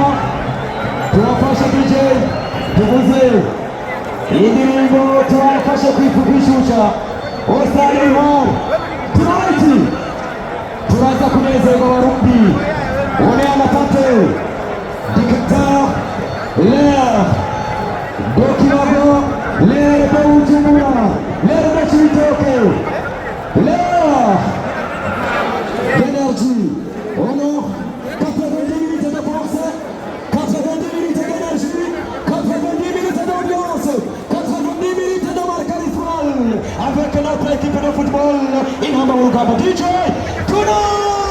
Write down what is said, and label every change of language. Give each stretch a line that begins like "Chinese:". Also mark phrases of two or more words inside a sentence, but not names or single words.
Rundi: Turafashe DJ tuvuze iyi ndirimbo turafashe kwishusha Stade Intwari. Tonight turaza kunezerwa Abarundi.
French: On est à la tête du Qatar, l'air de Kibago, l'air de Bujumbura, l'air de Cibitoke, l'air d'énergie. On a 90 minutes de force, 90 minutes d'énergie, 90 minutes d'ambiance, 90 minutes de marque avec notre équipe de football.
Rundi: Intamba mu rugamba
English: DJ tonight.